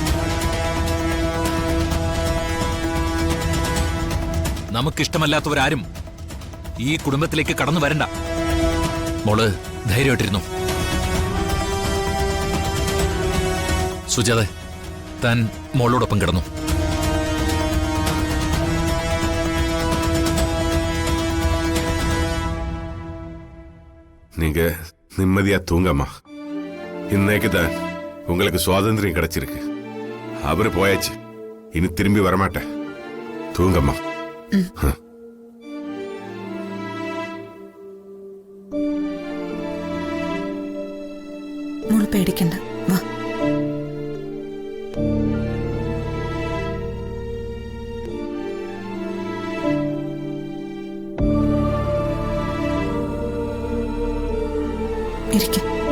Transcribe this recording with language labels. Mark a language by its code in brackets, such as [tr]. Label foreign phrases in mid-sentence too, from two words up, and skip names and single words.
[ml] നമുക്കിഷ്ടമല്ലാത്തവരാരും ഈ കുടുംബത്തിലേക്ക് കടന്നു വരണ്ട. മോള് ധൈര്യമായിട്ടിരുന്നു. സുജാത, താൻ മോളോടൊപ്പം കിടന്നു. [ta] நீங்க நிம்மதியா தூங்கம்மா. இன்னைக்கு தான் உங்களுக்கு சுவாதந்திரம் கிடைச்சிருக்கு. அவரு போயாச்சு, இனி திரும்பி வரமாட்டேன். தூங்கம்மா. [ml] മോള് പേടിക്കണ്ട, വാ. ഇരിക്കും.